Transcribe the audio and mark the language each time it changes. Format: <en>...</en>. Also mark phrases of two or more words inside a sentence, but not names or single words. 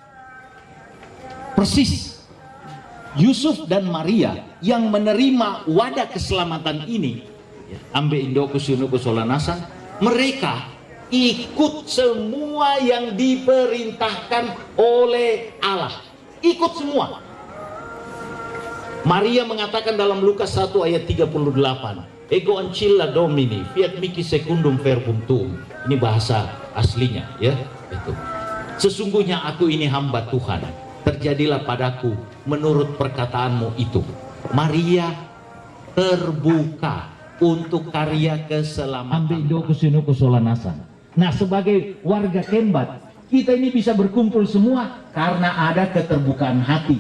<id>Persis Yusuf dan Maria yang menerima wadah keselamatan ini,</id> <sda>ambe Indo</sda> <id>Kusinuku Solanasan, mereka ikut semua yang diperintahkan oleh Allah. Ikut semua. Maria mengatakan dalam Lukas 1 ayat 38,</id> <la>Ego ancilla Domini, fiat mihi secundum verbum tuum.</la> <id>Ini bahasa aslinya, ya. Itu. Sesungguhnya aku ini hamba Tuhan, terjadilah padaku menurut perkataanmu itu. Maria terbuka untuk karya keselamatan. Nah, sebagai warga Kembat, kita ini bisa berkumpul semua karena ada keterbukaan hati.</id>